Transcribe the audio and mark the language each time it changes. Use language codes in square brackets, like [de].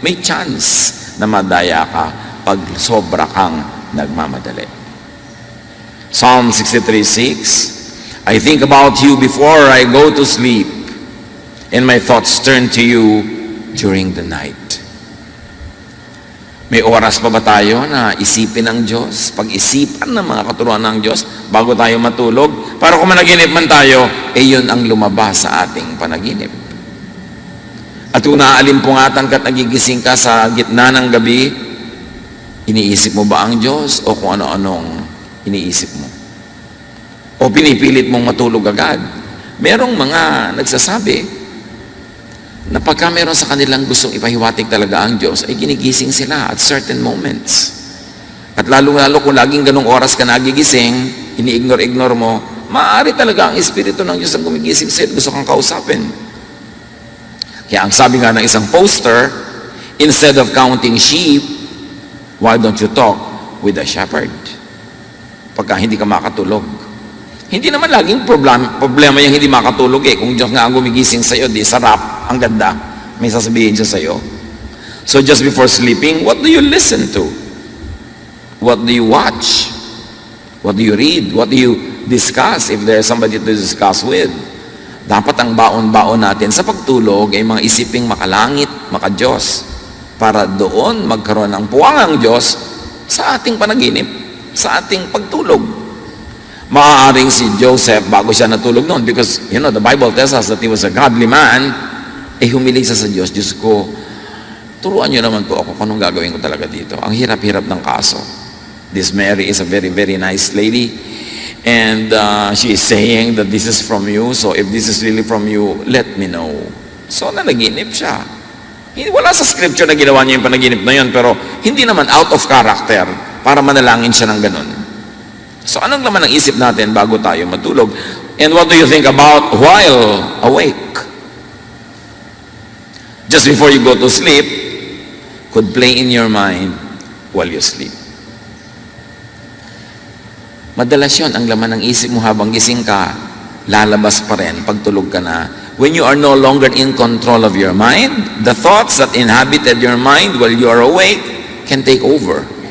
[tl] May chance na madaya ka pag sobra kang nagmamadali. [en] Psalm 63:6, I think about you before I go to sleep, and my thoughts turn to you during the night. [tl] May oras pa ba tayo na isipin ng Diyos, pag-isipan ng mga katuruan ng Diyos bago tayo matulog? Para kung managinip man tayo, yun ang lumabas sa ating panaginip. At kung naaalimpungatan ka at nagigising ka sa gitna ng gabi, iniisip mo ba ang Diyos o kung ano-anong iniisip mo? O pinipilit mong matulog agad? Merong mga nagsasabi na pagka meron sa kanilang gustong ipahiwatig talaga ang Diyos, ay ginigising sila [en] at certain moments. [tl] At lalo-lalo kung laging ganong oras ka nagigising, ini-ignore-ignore mo, maaari talaga ang Espiritu ng Diyos ang gumigising sa'yo at gusto kang kausapin. Kaya ang sabi nga ng isang poster, [en] instead of counting sheep, why don't you talk with the shepherd? [tl] Pagka hindi ka makatulog. Hindi naman laging problema yung hindi makatulog Kung Diyos nga ang gumigising sa'yo, di sarap, ang ganda. May sasabihin siya sa'yo. [en] So just before sleeping, what do you listen to? What do you watch? What do you read? What do you discuss if there's somebody to discuss with? [tl] Dapat ang baon-baon natin sa pagtulog ay mga isiping makalangit, makadiyos, para doon magkaroon ng puwangang Diyos sa ating panaginip, sa ating pagtulog. Maaaring si Joseph, bago siya natulog noon, [en] because, the Bible tells us that he was a godly man, [tl] humiling siya sa Diyos. Diyos ko, turuan niyo naman po ako kung anong gagawin ko talaga dito. Ang hirap-hirap ng kaso. [en] This Mary is a very, very nice lady, and she is saying that this is from you, so if this is really from you, let me know. [tl] So, nanaginip siya. Wala sa scripture na ginawa niya yung panaginip na yun, pero hindi naman [en] out of character [tl] para manalangin siya ng ganun. So, anong laman ng isip natin bago tayo matulog? [en] And what do you think about while awake? Just before you go to sleep, could play in your mind while you sleep. [tl] Madalas yun, ang laman ng isip mo habang gising ka, lalabas pa rin pag tulog ka na. [en] When you are no longer in control of your mind, the thoughts that inhabited your mind while you are awake can take over.